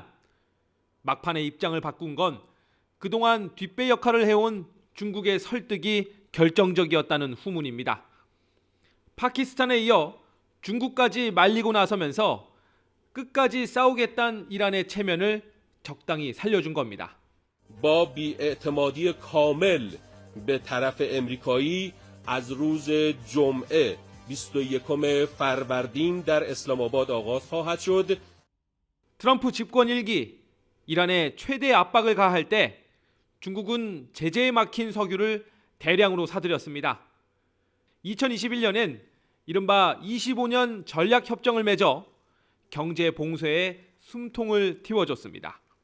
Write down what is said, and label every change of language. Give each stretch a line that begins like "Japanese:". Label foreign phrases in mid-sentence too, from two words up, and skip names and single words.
Korean: 막판의 입장을 바꾼 건 그동안 뒷배 역할을 해온 중국의 설득이 결정적이었다는 후문입니다. 파키스탄에 이어 중국까지 말리고 나서면서 끝까지 싸우겠다는 이란의 체면을 적당히 살려준 겁니다.
Persian: با بی‌اعتمادی کامل به طرف امریکایی از روز جمعه 21 فروردین در اسلام آباد آغاز خواهد شد.
Korean: 트럼프 집권 1기 이란에 최대 압박을 가할 때 중국은 제재에 막힌 석유를 대량으로 사들였습니다. 2021년엔 이른바 25년 전략협정을 맺어 경제 봉쇄에 숨통을 틔워줬습니다.